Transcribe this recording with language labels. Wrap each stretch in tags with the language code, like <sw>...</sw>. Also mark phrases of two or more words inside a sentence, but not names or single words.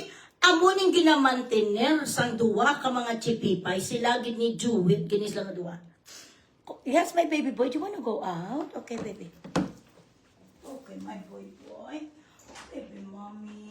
<hil>Amo ning ginamantener sang duwa ka mga chipipay. Sila gid ni Jewit, ginis lang nga duwa.</hil> <en>Yes, my baby boy, do you wanna go out? Okay, baby. Okay, my boy. Baby mommy.</en>